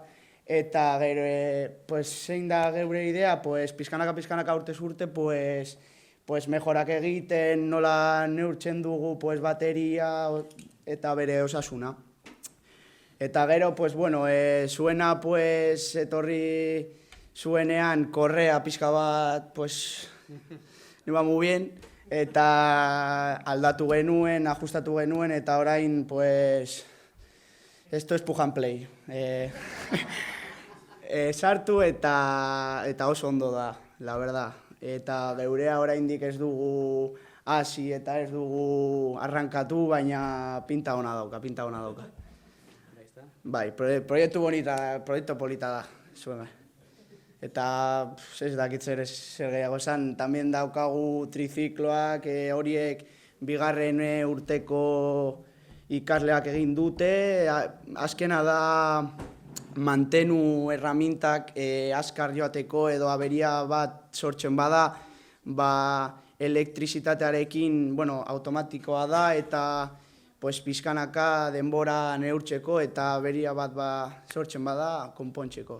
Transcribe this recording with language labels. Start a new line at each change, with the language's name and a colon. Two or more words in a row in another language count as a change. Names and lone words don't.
Basque: Eta gero, pues, zein da geure idea, pues, pizkanaka urtez urte, pues, mejorak egiten, nola neurtzen dugu pues, bateria eta bere osasuna. Eta gero, pues, bueno, zuena, pues, etorri zuenean korrea pizka bat,
Spanish: pues, no iba muy bien,
Basque: eta aldatu genuen, ajustatu genuen, eta orain,
Spanish: pues, esto es
English: plug and play.
Basque: Sartu eta oso ondo da,
Spanish: la verdad.
Basque: Eta geurea oraindik ez dugu hasi eta ez dugu arrankatu, baina pinta ona dauka. Bai, proiektu polita da, zuena. Eta ez dakit zer gehiago esan, también daukagu trizikloak, horiek bigarren urteko ikasleak egin dute, azkena da mantenu erramintak azkar joateko edo aberia bat sortzen bada, elektrizitatearekin, bueno, automatikoa da eta pues, pizkanaka denbora neurtzeko eta aberia bat sortzen bada konpontzeko.